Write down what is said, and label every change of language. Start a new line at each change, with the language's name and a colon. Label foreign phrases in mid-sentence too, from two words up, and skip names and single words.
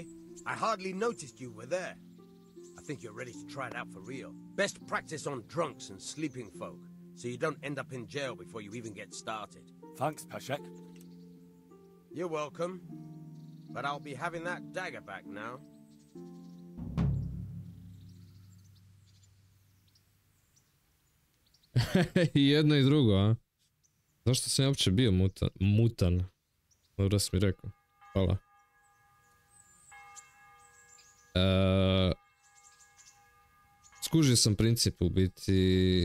English: I hardly noticed you were there. I think you're ready to try it out for real. Best practice on drunks and sleeping folk, so you don't end up in jail before you even get started. Thanks, Peshek. You're welcome. But I'll be having that dagger back now.
Croatian: I jedno i drugo, a? Zašto sam ja uopće bio mutan? Dobro si mi rekao. Hvala. Skužio sam princip u biti.